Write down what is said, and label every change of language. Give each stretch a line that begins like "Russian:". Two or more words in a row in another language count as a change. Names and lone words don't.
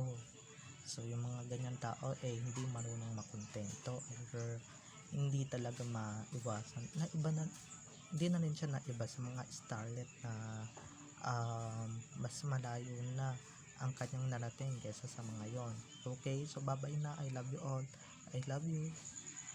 Filipino: So yung mga ganyang tao hindi marunong makontento or hindi talaga maiwasan. Hindi na rin siya naiba sa mga starlet na mas malayo na ang kanyang narating kaysa sa mga yon.
English: Okay, so bye bye na. I love you all. I love you.